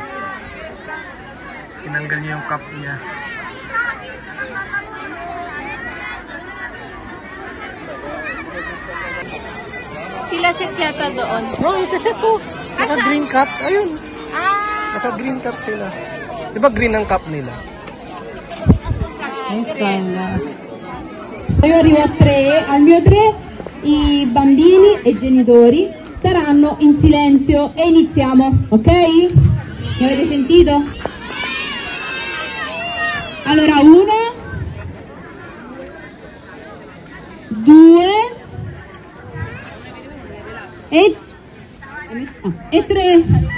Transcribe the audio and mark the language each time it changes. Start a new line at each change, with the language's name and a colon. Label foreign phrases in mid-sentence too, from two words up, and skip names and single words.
Filipino: Tinanggal niya yung cup niya. Sila Seth yata doon. Oh, yung si Seth po. Naka-green cup. Ayun. Naka-green cup sila. Diba green ang cup nila?
Italian: Io arrivo a 3, al mio 3 i bambini e i genitori saranno in silenzio e iniziamo, ok? Mi avete sentito? Allora 1, 2 e 3.